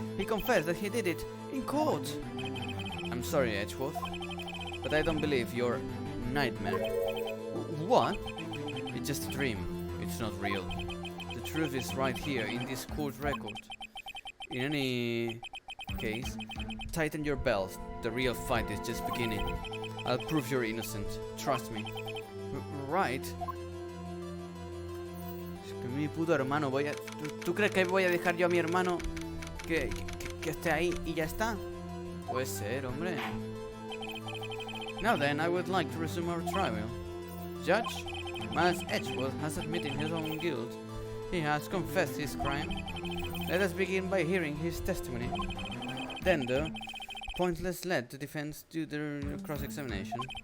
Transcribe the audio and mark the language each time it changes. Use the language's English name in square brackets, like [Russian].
[English] He confessed that he did it in court. I'm sorry, Edgeworth, but I don't believe your nightmare. What? It's just a dream. It's not real. The truth is right here in this court record. In any case, tighten your belt. The real fight is just beginning. I'll prove you're innocent. Trust me. Right? [Spanish] Es que mi puto hermano voy a... ¿Tú crees que voy a dejar yo a mi hermano que esté ahí y ya está? Puede ser, hombre. [English] Now then, I would like to resume our trial. Judge, Miles Edgeworth has admitted his own guilt He has confessed his crime. Let us begin by hearing his testimony. Then, though, pointless led the defense to their cross-examination.